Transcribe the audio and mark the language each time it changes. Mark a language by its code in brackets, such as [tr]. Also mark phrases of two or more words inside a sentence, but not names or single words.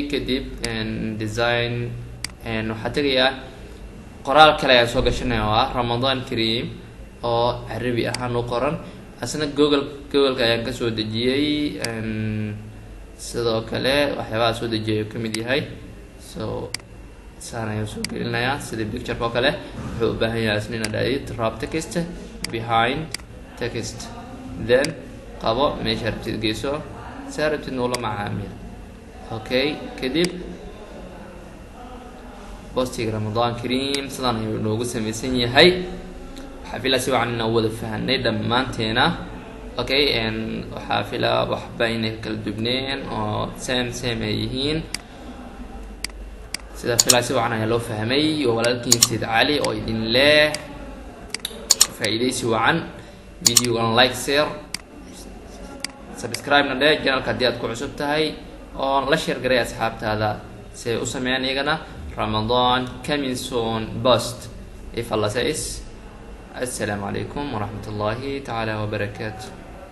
[so] Kadib design waxaa tegayaa qoraal kale ayaan soo gashanaya oo ah Ramadan Kareem oo carabi ahaan u qoran, asna google-ka ayaan kasoo dejiyey. sidoo kale waxyaabaha soo dejiyay ka mid yahay, so saan ayaan soo gelinayaa sida picture oo kale. Wuxuu u baahan yahay isna inaad [en] wrap text behind text, [so] then qabo meesha rabtid geyso, saa rabtid noola macaamil. Okay, kadib boostiga Ramadan Kareem sidaan ayuu noogu samaysan yahay waxaa filaa si wacan inaan wada fahanay dhammaanteena okay waxaa filaa waxba inay kala dubneen oo same ay yihiin sida filaa si wacan ayaa loo fahmay oo walaalkiin Said Cali oo idin leh faa'iidaysi wacan videogan [en] like share subscribe [so] na dheh channelka haddii aad ku cusub tahay oo la share garay asxaabtaada si ay u sameeyaan iyagana [en] Ramadan coming soon post if Allah says. [ar] السلام عليكم ورحمة الله تعالى وبركاته.